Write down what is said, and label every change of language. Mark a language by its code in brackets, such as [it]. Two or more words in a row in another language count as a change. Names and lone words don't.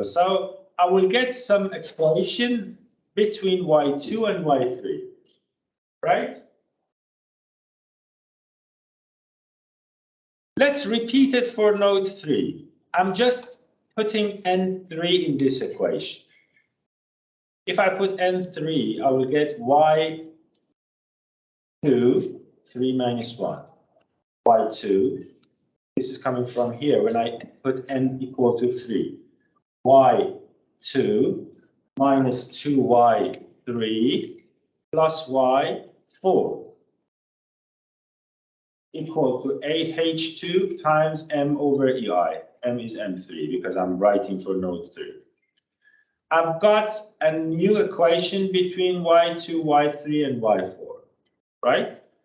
[en] So I will get some equation between y2 and y3. Right? Let's repeat it for node 3. I'm just putting n3 in this equation. If I put n3, I will get y2, 3 minus 1. y2, this is coming from here when I put n equal to 3. y2 minus 2y3 plus y4 equal to AH2 times m over ei. M is m3 because I'm writing for node 3. I've got a new equation between y2, y3, and y4, right?